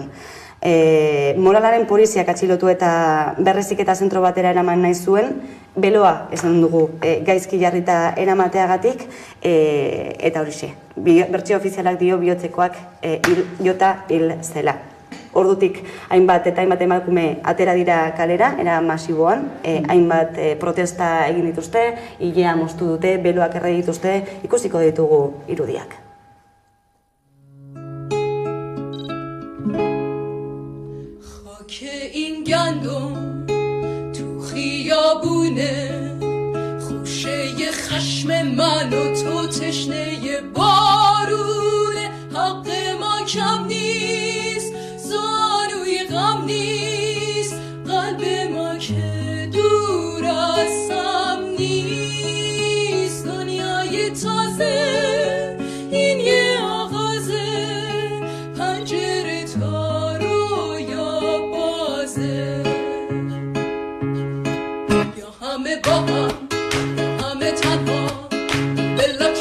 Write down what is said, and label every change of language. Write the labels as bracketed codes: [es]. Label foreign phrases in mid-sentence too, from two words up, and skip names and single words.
[eu] Moralaren poliziak atxilotu eta berreziketa zentro batera eraman nahi zuen, beloa esan dugu gaizki jarrita eramateagatik, eta horixe, bertsio ofizialak dio bihotzekoak jota hil zela. Ordutik hainbat eta hainbat emakume atera dira kalera, era masiboan, hainbat protesta egin dituzte, ilea moztu dute, beloak erre dituzte, ikusiko ditugu irudiak. [fa] این گندم تو خیابونه خوشه خشم من و تو تشنه بارونه حق ما کم نیست زانوی غم نیست قلب ما که دور از هم نیست دنیای تازه این یه آغازه پنجره تا رویا بازه یا همه با هم همه تنها به